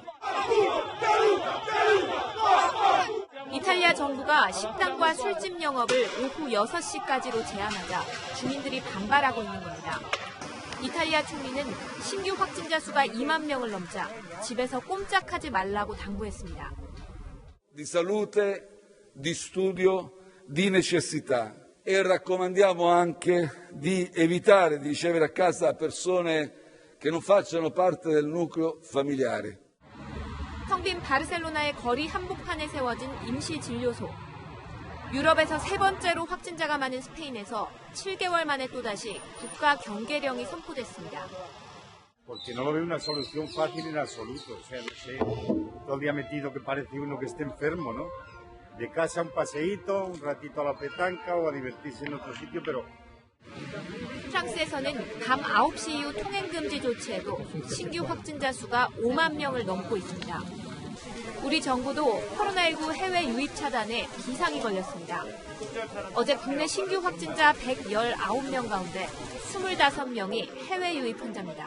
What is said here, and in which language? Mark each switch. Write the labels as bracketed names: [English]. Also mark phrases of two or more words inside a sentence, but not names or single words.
[Korean] 이탈리아 정부가 식당과 술집 영업을 오후 6시까지로 제한하자 주민들이 반발하고 있는 겁니다. 이탈리아 총리는 신규 확진자 수가 2만 명을 넘자 집에서 꼼짝하지 말라고 당부했습니다. [Italian] Di salute, di studio, di necessità e raccomandiamo anche di evitare di ricevere a casa persone che non facciano parte del nucleo familiare. [Korean] 텅빈 바르셀로나의 거리 한복판에 세워진 임시 진료소. 유럽에서 세 번째로 확진자가 많은 스페인에서 7개월 만에 또다시 국가 경계령이 선포됐습니다. [Spanish] Porque no lo veo una solución fácil en absoluto. O sea, no sé, todo el día metido que parece uno que esté enfermo, ¿no? De casa un paseíto, un ratito a la petanca o a divertirse en otro sitio, pero [Korean] 프랑스에서는 밤 9시 이후 통행 금지 조치에도 신규 확진자 수가 5만 명을 넘고 있습니다. 우리 정부도 코로나19 해외 유입 차단에 기상이 걸렸습니다. 어제 국내 신규 확진자 119명 가운데 25명이 해외 유입 환자입니다.